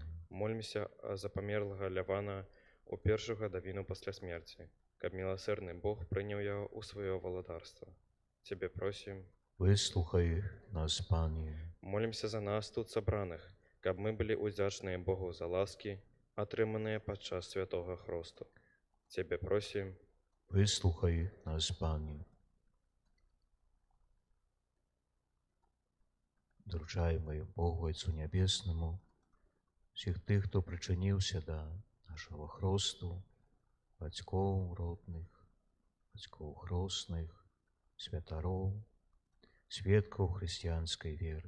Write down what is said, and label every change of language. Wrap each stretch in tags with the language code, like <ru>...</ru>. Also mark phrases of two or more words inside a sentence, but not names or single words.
<be>Молімся за памерлага Лявана у першую гадавіну пасля смерці, каб міласэрны Бог прыняў яго ў сваё валадарства. Цябе просім. Выслухай нас, Пане. Молімся за нас тут сабраных, каб мы былі ўдзячныя Богу за ласкі, атрыманыя падчас святога хросту. Цябе просім. Выслухай нас, Пане.</be> <uk>Доручаємо Богу Отцю Небесному всіх тих, хто причинився до нашого хросту, батьков родних, батьков хростних, святаров, свідків християнської віри.</uk>